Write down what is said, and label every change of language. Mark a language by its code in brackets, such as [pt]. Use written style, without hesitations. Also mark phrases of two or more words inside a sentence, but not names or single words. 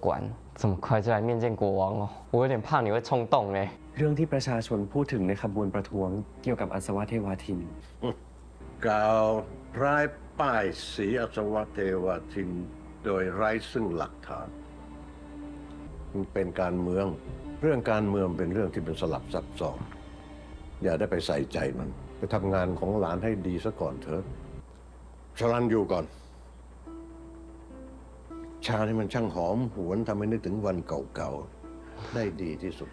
[zh] 这么快就来面见国王哦，我有点怕你会冲动哎。 [th] เรื่องที่ประชาชนพูดถึงในขบวนประท้วงเกี่ยวกับอัศวะเทวาทิน กล่าวร้ายป้ายสีอัศวะเทวทินโดยไร้ซึ่งหลักฐาน มันเป็นการเมือง เรื่องการเมืองเป็นเรื่องที่เป็นสลับซับซ้อนอย่าได้ไปใส่ใจมัน ไปทำงานของหลานให้ดีซะก่อนเถอะชลันอยู่ก่อน ชานี่มันช่างหอมหวนทำให้นึกถึงวันเก่าๆ ได้ดีที่สุด